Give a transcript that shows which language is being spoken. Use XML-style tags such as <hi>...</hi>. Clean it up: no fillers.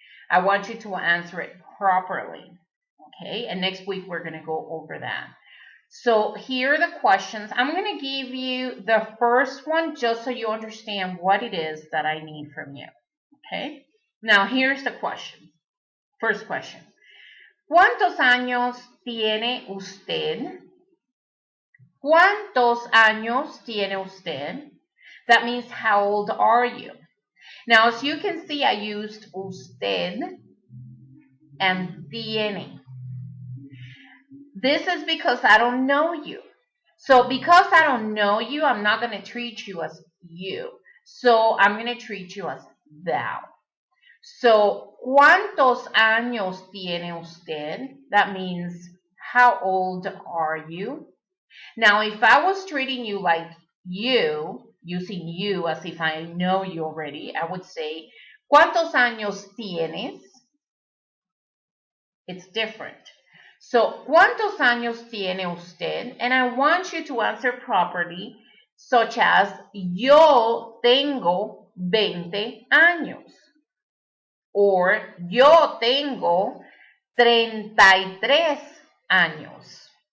<en>I want you to answer it properly, okay? And next week, we're going to go over that. So here are the questions. I'm going to give you the first one just so you understand what it is that I need from you, okay? Now, here's the question. First question.</en> <es>¿Cuántos años tiene usted? ¿Cuántos años tiene usted?</es> <en>That means how old are you? Now, as you can see, I used usted and tiene. This is because I don't know you. So because I don't know you, I'm not going to treat you as you. So I'm going to treat you as thou.</en> <es>So, ¿cuántos años tiene usted?</es> <en>That means, how old are you? Now, if I was treating you like you, using you as if I know you already, I would say,</en> <es>¿cuántos años tienes?</es> <en>It's different.</en> <es>So, ¿cuántos años tiene usted?</es> <en>And I want you to answer properly, such as,</en> <es>yo tengo 20 años. Or, yo tengo 33 años.</es>